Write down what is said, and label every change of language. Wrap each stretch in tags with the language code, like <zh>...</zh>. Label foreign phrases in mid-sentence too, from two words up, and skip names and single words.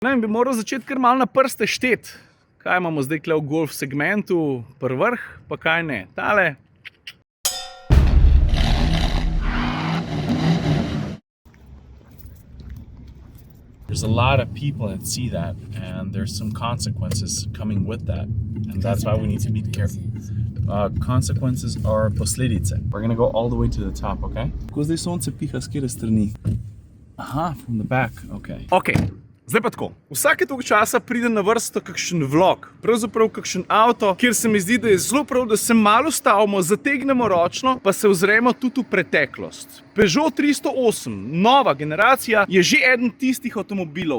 <sl>Ne vem, bi moral začeti kar malo na prste štet. Kaj imamo zdaj tukaj v golf segmentu, vrh, pa kaj ne. Tale.</sl> <en>There's a lot of people that see that, and there's some consequences coming with that, and that's why we need to be careful. Consequences are posledice. We're gonna go all the way to the top, okay?</en> <sl>Kako zdaj sonce piha s kire strani?</sl> <en>Aha, from the back, okay.</en> <sl>Ok, zdaj pa tako. Vsake toliko časa pride na vrsto kakšen vlog, pravzaprav kakšen avto, kjer se mi zdi, da je zelo prav, da se malo ustavimo, zategnemo ročno, pa se ozremo tudi v preteklost. Peugeot 308, nova generacija, je že eden tistih avtomobilov.</sl>